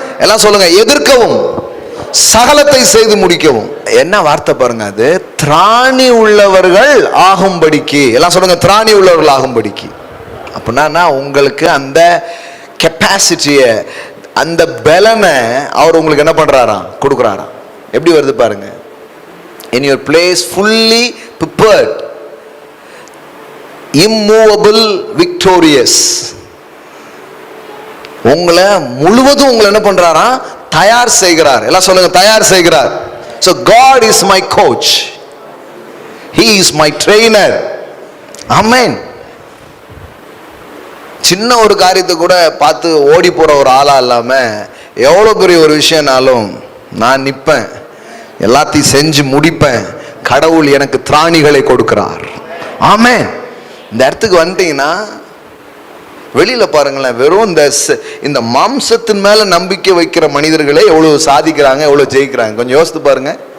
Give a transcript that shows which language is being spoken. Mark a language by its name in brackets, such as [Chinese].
[Tamil] எல்லாம் சொல்லுங்க, எதிர்க்கவும், சகலத்தை செய்து முடிக்கவும். என்ன வார்த்தை பாருங்க அது. திராணி உள்ளவர்கள் ஆகும்படிக்கு. எல்லாம் சொல்லுங்க, திராணி உள்ளவர்கள் ஆகும்படிக்கு. அப்படின்னா உங்களுக்கு அந்த கெப்பாசிட்டிய, அந்த பலனை அவர் உங்களுக்கு என்ன பண்றாராம்? கொடுக்குறாராம். எப்படி வருது பாருங்க. [English] in your place fully prepared, immovable, victorious. [Tamil] உங்களை முழுவதும் உங்களை என்ன பண்றாரா? தயார் செய்கிறார். எல்லாம் சொல்லுங்க, தயார் செய்கிறார். [English] so God is my coach, he is my trainer. amen. [Tamil] சின்ன ஒரு காரியத்தை கூட பார்த்து ஓடி போற ஒரு ஆளா இல்லாம, எவ்வளவு பெரிய ஒரு விஷயம்னாலும் நான் நிற்பேன், எல்லாத்தையும் செஞ்சு முடிப்பேன். கடவுள் எனக்கு திராணிகளை கொடுக்கிறார். ஆமென். இந்த இடத்துக்கு வந்துட்டீங்கன்னா வெளியில பாருங்களேன், வெறும் இந்த மாம்சத்தின் மேல நம்பிக்கை வைக்கிற மனிதர்களே எவ்வளவு சாதிக்கிறாங்க, எவ்வளவு ஜெயிக்கிறாங்க. கொஞ்சம் யோசித்து பாருங்க.